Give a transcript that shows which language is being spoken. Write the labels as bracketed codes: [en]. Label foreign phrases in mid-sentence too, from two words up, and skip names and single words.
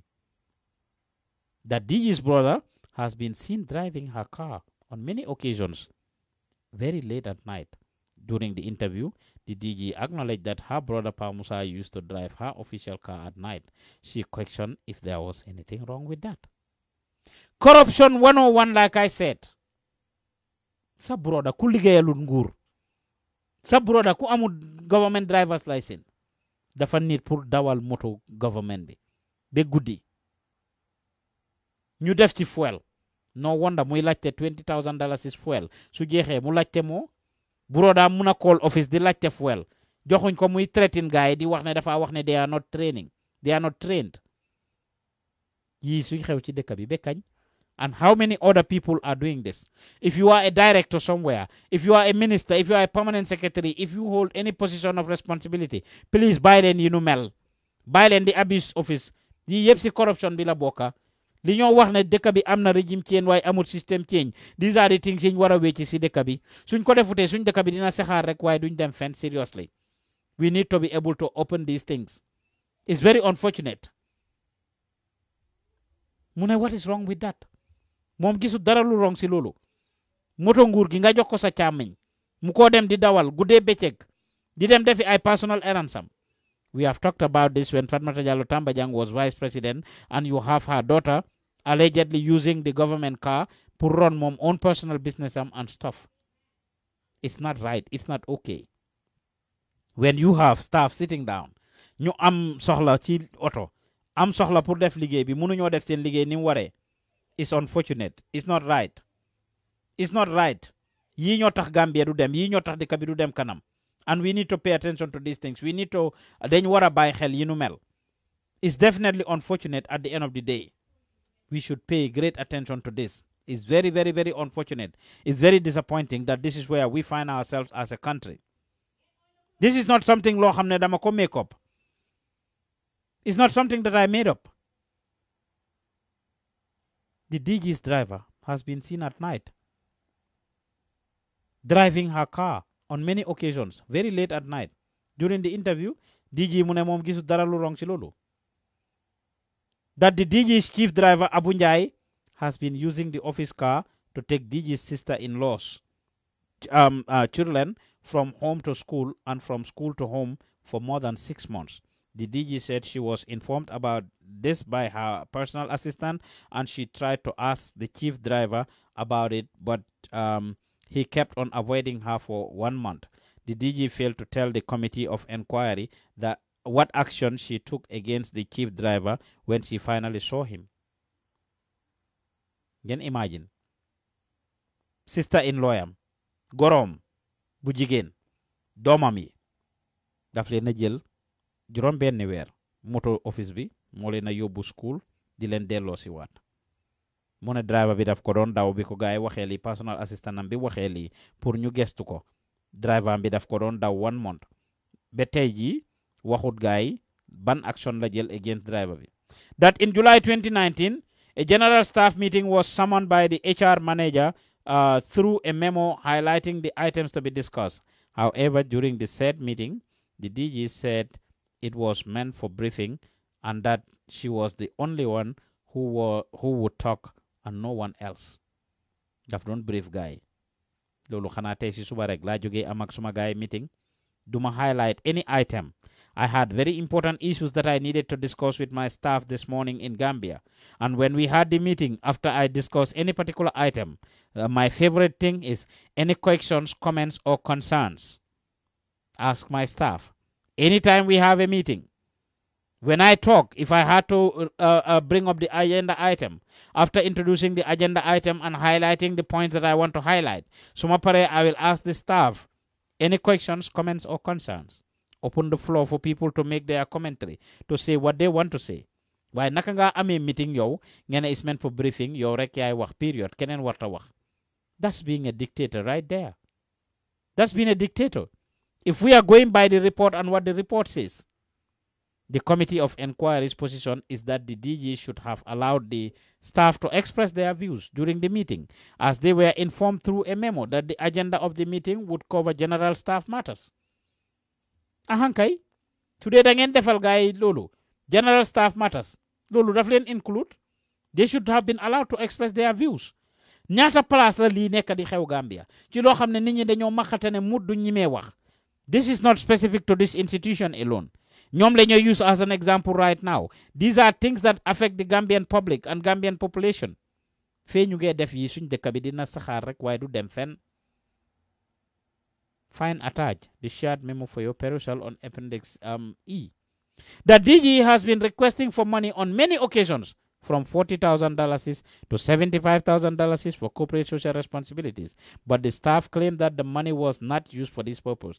[en] That DG's brother has been seen driving her car on many occasions very late at night. During the interview, the DG acknowledged that her brother Pa Musa used to drive her official car at night. She questioned if there was anything wrong with that. Corruption 101, like I said. [wo] Sa brother ku ligéyalul nguur. Sa brother ku amul [en] government driver's license. [wo] Dafa nit pour dawal moto government bi. Be guddi. Ñu def ci fuel. [en] No wonder [wo] muy laajte $20,000 is fuel. Su jeexee mu laajte moo. Broda muna call office di laajte fuel. Joxuñ ko muy threaten gaay di wax ne dafa wax ne [en] they are not training. They are not trained. [wo] Yi suy xew ci dëkk bi be kañ. [en] And how many other people are doing this? If you are a director somewhere, if you are a minister, if you are a permanent secretary, if you hold any position of responsibility, please [wo] bàyyi leen yi nu mel. Bàyyi leen di [en] abuse office. [wo] Yi yëpp si corruption bi la bokka. Li ñoo wax ne dëkk bi am na [en] régime change [wo] waaye amul [en] system change. These are the things [wo] yi ñu war a wecci si dëkk bi. Suñ ko defutee suñ dëkk bi dina saxaar rek waaye duñ dem fenn seriously. [en] We need to be able to open these things. It's very unfortunate. [wo] Mu ne [en] what is wrong with that? [wo] Moom gisu dara lu wrong si loolu. Moto nguur gi nga jox ko sa càmmiñ mu ko dem di dawal guddee bëccëg di dem defi ay [en] personal errands [wo] am. [en] We have talked about this when Fatmata Jallow Tambajang was vice president, and you have her daughter allegedly using the government car to run mom own personal business and stuff. It's not right. It's not okay. When you have staff sitting down, [wo] ñu am soxla ci auto, am soxla pour def liggéey bi mënu ñoo def seen liggéey ni mu waree. [en] It's unfortunate. It's not right. It's not right. [wo] Yi ñoo tax Gambia du dem, yi ñoo tax dëkk bi du dem kanam. [en] And we need to pay attention to these things. We need to [wo] dañ wara bàyyi xel yi nu mel. [en] It's definitely unfortunate at the end of the day. We should pay great attention to this. It's very, very, very unfortunate. It's very disappointing that this is where we find ourselves as a country. This is not something [wo] loo xam ne dama ko [en] make up. It's not something that I made up. The DG's driver has been seen at night driving her car on many occasions, very late at night. During the interview, [wo] DG mu ne moom gisu dara lu wrong ci loolu. [en] That the DG's chief driver, Abu Njai, has been using the office car to take DG's sister-in-law's children from home to school and from school to home for more than 6 months. The DG said she was informed about this by her personal assistant, and she tried to ask the chief driver about it, but he kept on avoiding her for 1 month. The DG failed to tell the committee of inquiry that what action she took against the chief driver when she finally saw him. Can imagine. [wo] Sister-in-law yam, gorom, bu jigéen, doomam yi, daf leen a jël juróom benn weer moto office bi moo leen a yóbbu school di leen delloo si waat. Mu ne driver bi daf ko doon daw bi ko gaay waxee lii, [en] personal assistant [wo] am bi waxee lii pour ñu gestu ko. Driver bi daf ko doon daw 1 month. Ba tey jii waxut gaay ban action la jël [en] against driver [wo] bi. [en] That in July 2019, a general staff meeting was summoned by the HR manager through a memo highlighting the items to be discussed. However, during the said meeting, the DG said it was meant for briefing and that she was the only one who would talk and no one else. [wo] Daf doon brief guy. Lolu xana tay ci suba rek la joge am ak suma guy meeting. Duma [en] highlight any item. I had very important issues that I needed to discuss with my staff this morning in Gambia. And when we had the meeting, after I discussed any particular item, my favorite thing is any questions, comments, or concerns. Ask my staff. Anytime we have a meeting, when I talk, if I had to bring up the agenda item, after introducing the agenda item and highlighting the points that I want to highlight, Sumapare, I will ask the staff any questions, comments, or concerns. Open the floor for people to make their commentary, to say what they want to say. [wo] Why naka nga amé meeting yow, [en] ngena is meant for briefing, [wo] yow rek yaay wax period, kenen warta wax. [en] That's being a dictator right there. That's being a dictator. If we are going by the report and what the report says, the committee of inquiry's position is that the DG should have allowed the staff to express their views during the meeting, as they were informed through a memo that the agenda of the meeting would cover general staff matters. [wo] Ahankay, today da ngeen defal gaay lolu, [en] general staff matters, [wo] lolu daf leen include. [en] They should have been allowed to express their views. [wo] Ñaata place la li nekk di xew Gambia ci loo xam ne nit ñi dañoo maxate ne mut du ñimee wax. [en] This is not specific to this institution alone. [wo] ñoom la ñoo [en] use as an example right now. These are things that affect the Gambian public and Gambian population. [wo] Fee ñu ngee def yi suñ dëkk bi dina saxaar rek waaye du dem fenn. [en] Find attached the shared memo for your perusal on Appendix E. The DG has been requesting for money on many occasions, from $40,000 to $75,000 for corporate social responsibilities, but the staff claimed that the money was not used for this purpose.